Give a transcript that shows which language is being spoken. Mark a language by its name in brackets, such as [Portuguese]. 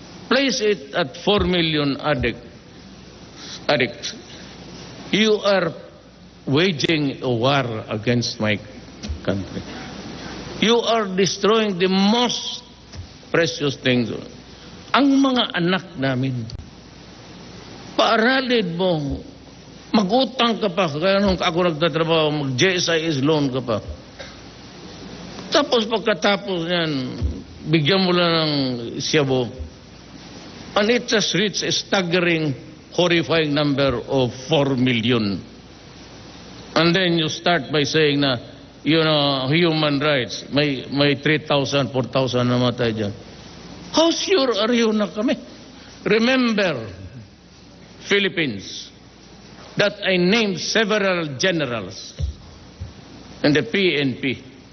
[English] Place it at 4 million addicts. You are waging a war against my country. You are destroying the most precious things. [Filipino] Ang mga anak namin, paaralin mo, mag-utang ka pa, kaya nung ako nagtatrabaho, mag-JSIS loan ka pa. Tapos pagkatapos yan, bigyan mo lang ng siyabo. [English] And it has reached a staggering, horrifying number of 4 million. And then you start by saying na, human rights, [Filipino] may 3,000, 4,000 namatay dyan. [English] How sure are you [Filipino] na kami? [English] Remember, Philippines, that I named several generals in the PNP.